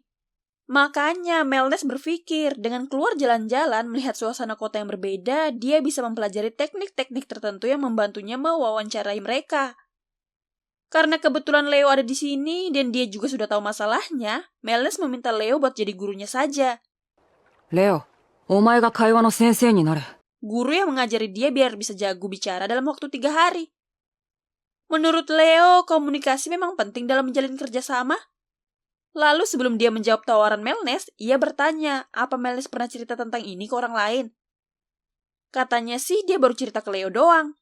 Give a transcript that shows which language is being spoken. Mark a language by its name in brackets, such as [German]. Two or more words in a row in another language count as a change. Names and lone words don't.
[Indonesian] Makanya Melnes berpikir, dengan keluar jalan-jalan melihat suasana kota yang berbeda, dia bisa mempelajari teknik-teknik tertentu yang membantunya mewawancarai mereka. Karena kebetulan Leo ada di sini dan dia juga sudah tahu masalahnya, Melnes meminta Leo buat jadi gurunya saja. Leo, [Japanese] お前が会話の先生になれ. [Indonesian] Guru yang mengajari dia biar bisa jago bicara dalam waktu 3 hari. Menurut Leo, komunikasi memang penting dalam menjalin kerjasama. Lalu sebelum dia menjawab tawaran Melnes, ia bertanya, apa Melnes pernah cerita tentang ini ke orang lain? Katanya sih dia baru cerita ke Leo doang.